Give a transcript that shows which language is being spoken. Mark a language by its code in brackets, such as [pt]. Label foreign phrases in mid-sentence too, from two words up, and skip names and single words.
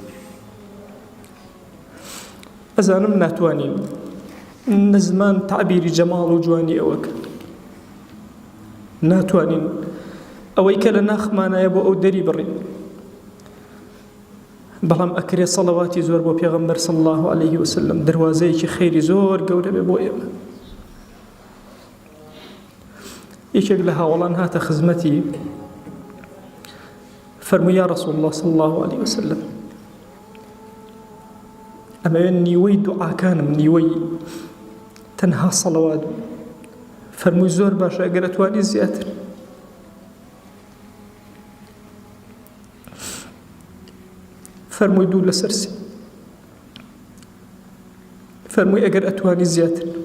[ckb] ئەزانم ناتوانین نزمان تعبیری جەماڵ و جوانی ئەوە کرد ناتوانین ئەوەی کە لە ناخمانایە بۆ ئەو دەری بڕین بەڵام ئەکرێ سەڵەواتی زۆر بۆ پێغەمبەر [ar] صلی الله عليه وسلم [ckb] دەروازەیەکی خەیری زۆر گەورە بێ بۆ ئێمە یەکێک لە هاوڵان هاتە خزمەتی فەرمووی [ar] یا رسول الله صلی الله عليه وسلم [ckb] ئەمەوێ نیوەی دوعاکانم نیوەی تەنها سەڵەوات فەرمووی زۆر باشە ئەگەر ئەتوانی زیاتر فەرمووی دوو لەسەرسی فەرمووی ئەگەر ئەتوانی زیاتر